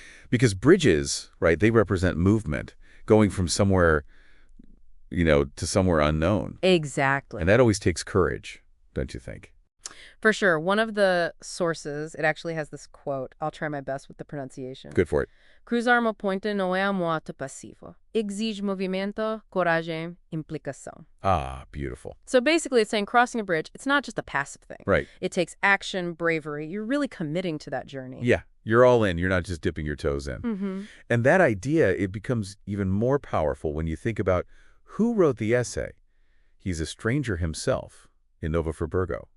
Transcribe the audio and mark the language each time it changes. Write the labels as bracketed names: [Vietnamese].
[English] Because bridges, right, they represent movement, going from somewhere, to somewhere unknown. Exactly. And that always takes courage, don't you think? For sure. One of the sources, it actually has this quote. I'll try my best with the pronunciation. Good for it. [Portuguese] Cruzar uma ponte não é um ato passivo. Exige movimento, coragem, implicação. [English] Ah, beautiful. So basically it's saying crossing a bridge, it's not just a passive thing. Right. It takes action, bravery. You're really committing to that journey. Yeah, you're all in. You're not just dipping your toes in. Mm-hmm. And that idea, it becomes even more powerful when you think about who wrote the essay. He's a stranger himself in Nova Friburgo.